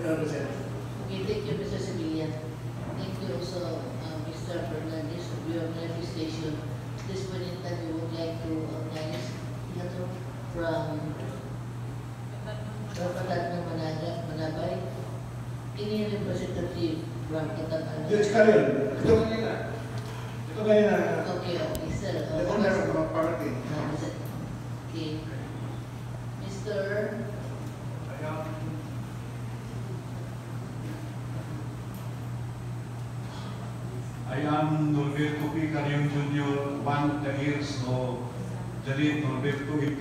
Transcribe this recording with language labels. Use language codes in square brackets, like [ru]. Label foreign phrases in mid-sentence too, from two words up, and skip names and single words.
[en] Okay, thank you, Mr. Sevilla. Thank you also, Mr. Fernandez, of your manifestation. This point in time, we would like to organize letter from Katatna Manabay, any representative from Katatna. [tl] Judge Carion, ito kanina. Ito kanina. [en] Okay, okay, sir. The owner of the property. Okay. Mr. I am Norberto P. Carion Jr., one of the heirs of the late Norberto E.